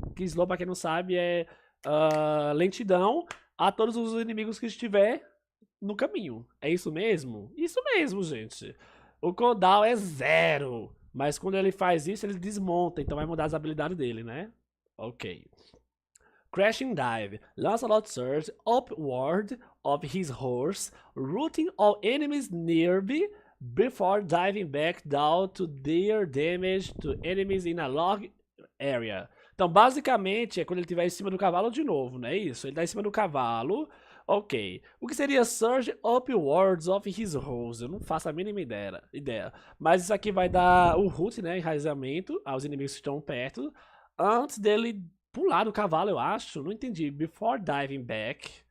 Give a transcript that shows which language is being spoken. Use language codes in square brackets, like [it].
[pt] Que slow, para quem não sabe, é lentidão a todos os inimigos que estiver no caminho. É isso mesmo? Isso mesmo, gente. O cooldown é 0. Mas quando ele faz isso, ele desmonta. Então vai mudar as habilidades dele, né? Ok. Crashing Dive. [en] Lancelot surges upward of his horse, rooting all enemies nearby before diving back down to deal damage to enemies in a long area. [pt] Então, basicamente, é quando ele estiver em cima do cavalo de novo, não é isso? Ele está em cima do cavalo. Ok. O que seria [en] Surge Upwards of His Horse? [pt] Eu não faço a mínima ideia. Mas isso aqui vai dar o root, né? Enraizamento aos inimigos que estão perto. Antes dele pular do cavalo, eu acho. Não entendi. [en] Before diving back.